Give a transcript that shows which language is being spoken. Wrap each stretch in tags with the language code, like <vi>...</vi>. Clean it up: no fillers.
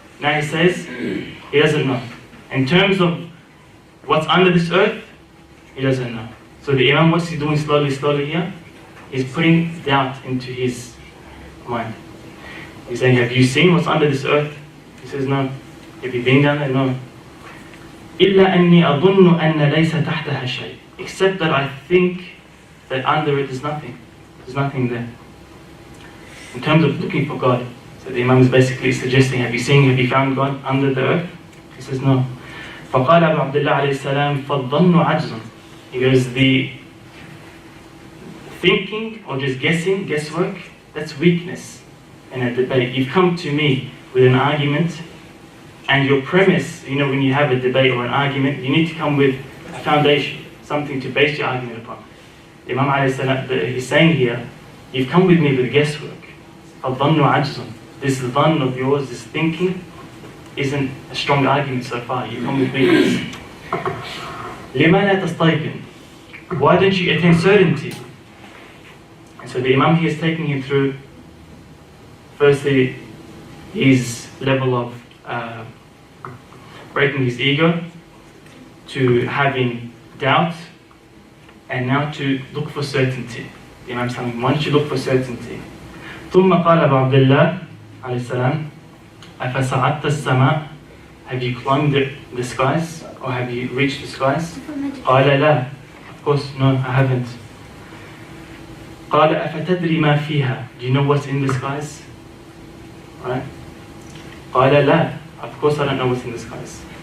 <en>Now he says he doesn't know. In terms of what's under this earth, he doesn't know. So the Imam, what's he doing slowly here? He's putting doubt into his mind. He's saying, have you seen what's under this earth? He says, no. Have you been down there? No.</en> <ar>إلا أني أظن أن ليس تحتها شيء.</ar> <en>Except that I think that under it is nothing. There's nothing there. In terms of looking for God, so the Imam is basically suggesting, have you found God under the earth? He says, no.</en> <ar>فقال أبو عبد الله عليه السلام فالظن عجز.</ar> <en>He goes, the thinking or just guesswork, that's weakness in a debate. You've come to me with an argument, and your premise, when you have a debate or an argument, you need to come with a foundation, something to base your argument upon. Imam alayhi salam, he's saying here, you've come with me with guesswork.</en> <ar>الظن عجز.</ar> <en>This dhann of yours, this thinking, isn't a strong argument so far. You come with weakness.</en> <ar>لما لا تستيقن?</ar> <en>Why don't you attain certainty? And so the Imam here is taking him through, firstly, his level of breaking his ego, to having doubt, and now to look for certainty. The Imam is telling him, why don't you look for certainty?</en> <ar>ثم قال أبو عبد الله عليه السلام أفصعدت السماء?</ar> <en>Have you climbed the skies? Or have you reached the skies?</en> <ar>قال لا.</ar> <en>Of course, no, I haven't.</en> <ar>قال أفتدري ما فيها?</ar> <en>Do you know what's in the skies? Right?</en> <ar>قال لا.</ar> <en>Of course I don't know what's in the skies.</en>